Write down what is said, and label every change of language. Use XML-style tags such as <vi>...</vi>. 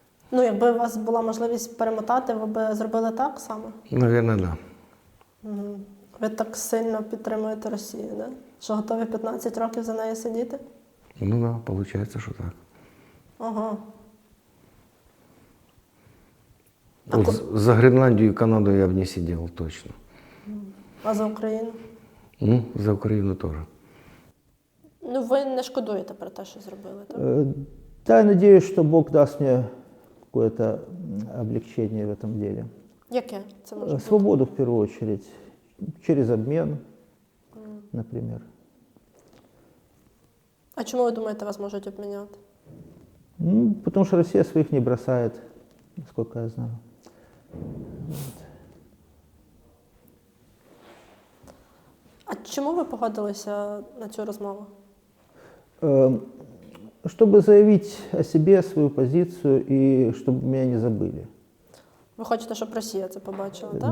<uk>Ну, якби у вас була можливість перемотати, ви б зробили так само?</uk> <ru>Наверное, да.</ru> <uk>Ви так сильно підтримуєте Росію, да? Що готові 15 років за нею сидіти?</uk> <ru>Ну да, получается, что так. Ага. Вот за Гренландию и Канаду я бы не сидел точно.</ru> <uk>А за Україну?</uk> <ru>Ну, за Украину тоже.</ru> <uk>Ну, ви не шкодуєте про те, що зробили, так?</uk> <ru>Да, я надеюсь, что Бог даст мне какое-то облегчение в этом деле.</ru> <uk>Яке це може бути?</uk> <ru>Свободу в первую очередь, через обмен, например.</ru> <uk>А чому ви думаєте, вас можуть обміняти?</uk> <ru>Ну, потому что Россия своих не бросает, насколько я знаю.</ru> <uk>А чому ви погодилися на цю розмову?</uk> <ru>Чтобы заявить о себе свою позицию и чтобы меня не забыли.</ru> <uk>Ви хочете, щоб Росія це побачила, так?</uk>